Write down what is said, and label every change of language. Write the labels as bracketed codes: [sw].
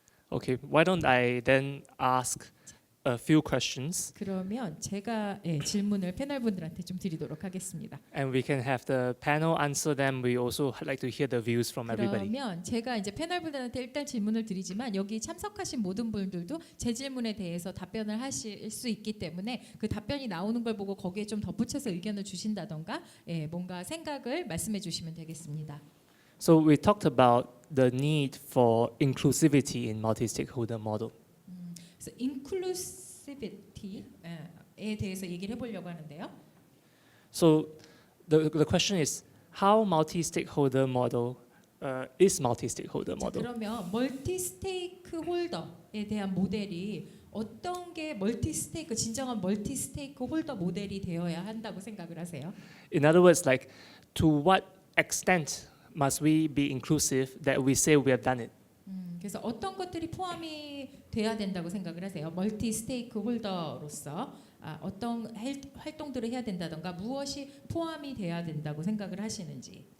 [en] Okay, why don't I then ask a few questions, [ko] 그러면 제가 질문을 패널분들한테 좀 드리도록 하겠습니다. [en] and we can have the panel answer them. We also like to hear the views from everybody. [ko] 그러면 제가 이제 패널분들한테 일단 질문을 드리지만 여기 참석하신 모든 분들도 제 질문에 대해서 답변을 하실 수 있기 때문에 그 답변이 나오는 걸 보고 거기에 좀 덧붙여서 의견을 주신다던가 뭔가 생각을 말씀해 주시면 되겠습니다. [en] So we talked about the need for inclusivity in multi-stakeholder model. [ko] 그래서 inclusivity에 대해서 얘기를 해보려고 하는데요. [en] So the question is how multi-stakeholder model is multi-stakeholder [ko] 자, [en] model. [ko] 그러면 멀티 스테이크홀더에 대한 모델이 어떤 게 진정한 멀티 스테이크홀더 모델이 되어야 한다고 생각을 하세요? [en] In other words, like to what extent must we be inclusive that we say we have done it? [ko] 그래서 어떤 것들이 포함이 돼야 된다고 생각을 하세요? 멀티 스테이크홀더로서 어떤 활동들을 해야 된다던가 무엇이 포함이 돼야 된다고 생각을 하시는지.